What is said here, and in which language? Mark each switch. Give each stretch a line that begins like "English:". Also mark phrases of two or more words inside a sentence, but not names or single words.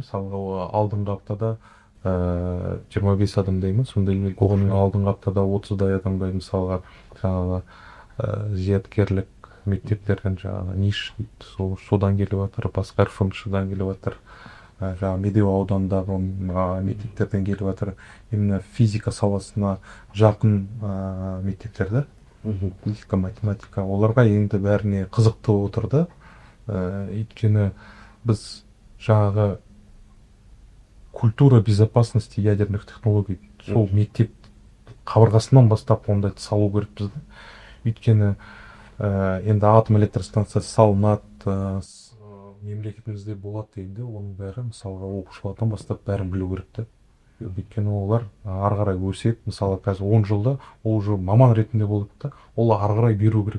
Kazakh: Мысалға алдыңғы аптада 25 адамдай ма, сондай оған алдыңғы аптада 30-дай адамдай мысалға жаңағы зияткерлік мектептерден жаңағы ниш содан келіп жатыр, басқа РФМШ-дан келіп жатыр, жаңағы Медеу ауданындағы мектептерден келіп жатыр. Именно физика саласына жақын мектептерді, физика, математика, оларға енді бәріне қызықты отырды. Өйткені біз жаңағы
Russian: культура безопасности ядерных технологий
Kazakh: сол мектеп қабырғасынан бастап ондай салу керек бізді. Өйткені енді атом электр станциясы салынады, мемлекетімізде болады дейді, оның бәрі мысалға оқушылардан бастап бәрін білу керек та. Өйткені олар ары қарай өседі. Мысалы қазір 10 жылда ол уже маман ретінде болады да, ол ары қарай беру керек.